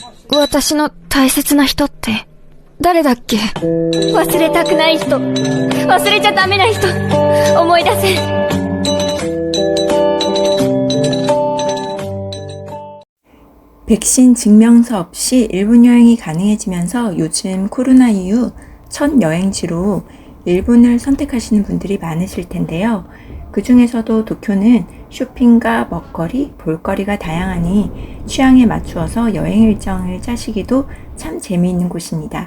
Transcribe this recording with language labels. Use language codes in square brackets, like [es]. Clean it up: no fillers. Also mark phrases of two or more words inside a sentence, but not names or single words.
[ja] 私の大切な人って誰だっけ。忘れたくない人、忘れちゃダメな人、思い出せ。 [ko] 백신 증명서 없이 일본 여행이 가능해지면서 요즘 코로나 이후 첫 여행지로 일본을 선택하시는 분들이 많으실 텐데요. 그 중에서도 도쿄는 쇼핑과 먹거리, 볼거리가 다양하니 취향에 맞추어서 여행 일정을 짜시기도 참 재미있는 곳입니다.